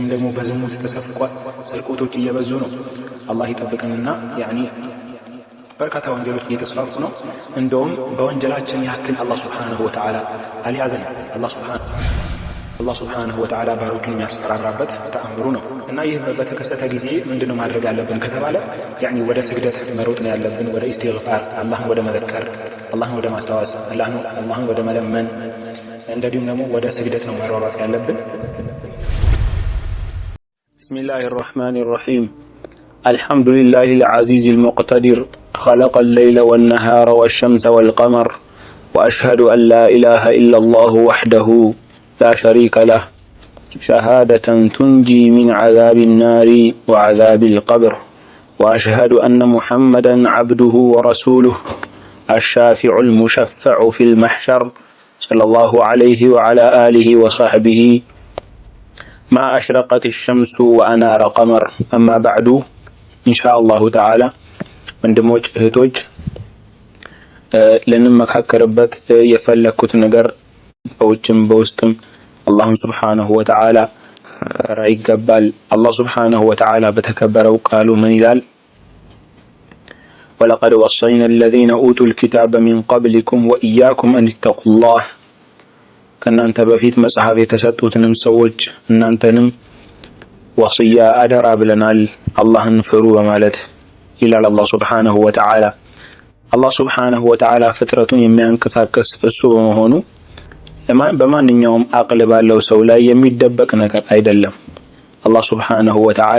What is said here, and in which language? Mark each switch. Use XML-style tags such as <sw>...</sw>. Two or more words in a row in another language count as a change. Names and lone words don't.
<am>ደግሞ በዝሙት ተሰፍቋል። ስርቆቶች እየበዙ ነው። አላህ ይጠብቀንና በርካታ ወንጀሎች እየተስፋፉ ነው። እንደውም በወንጀላችን ያክል አላህ</am> <ar>سبحانه وتعالى</ar> <am>አልያዘን። አላህ</am> <ar>سبحانه وتعالى</ar> <am>ባሮቹን የሚያስፈራራበት ተአምሩ ነው። እና ይህ በተከሰተ ጊዜ ምንድነው ማድረግ ያለብን ከተባለ ወደ ስግደት መሮጥ ነው ያለብን፣ ወደ ኢስቲግፋር፣ አላህን ወደ መዘከር፣ አላህን ወደ ማስታወስ፣ አላህን ወደ መለመን፣ እንደዚሁም ደግሞ ወደ ስግደት ነው መሯሯጥ ያለብን።</am> <ar>بسم الله الرحمن الرحيم الحمد لله العزيز المقتدر خلق الليل والنهار والشمس والقمر وأشهد أن لا إله إلا الله وحده لا شريك له شهادة تنجي من عذاب النار وعذاب القبر وأشهد أن محمدا عبده ورسوله الشافع المشفع في المحشر صلى الله عليه وعلى آله وصحبه ما أشرقت الشمس وأنار قمر أما بعد إن شاء الله تعالى</ar> <am>ወንድሞች እህቶች ልንመካከርበት የፈለኩት ነገር በውጭም በውስጥም አላህን</am> <ar>سبحانه وتعالى</ar> <am>ራይ ይገባል። አላህ</am> <ar>سبحانه وتعالى</ar> <am>በተከበረው ቃሉ ምን ይላል?</am> <ar>ولقد وصينا الذين أوتوا الكتاب من قبلكم وإياكم أن اتقوا الله</ar> <am>ከእናንተ በፊት መጽሐፍ የተሰጡትንም ሰዎች እናንተንም ወስያ አደራ ብለናል፣ አላህን ፍሩ በማለት ይላል አላህ</am> <ar>سبحانه وتعالى።</ar> <am>አላህ</am> <ar>سبحانه وتعالى</ar> <am>ፍጥረቱን የሚያንቀሳቅስ እሱ በመሆኑ በማንኛውም አቅል ባለው ሰው ላይ የሚደበቅ ነገር አይደለም። አላህ</am> <ar>سبحانه وتعالى</ar>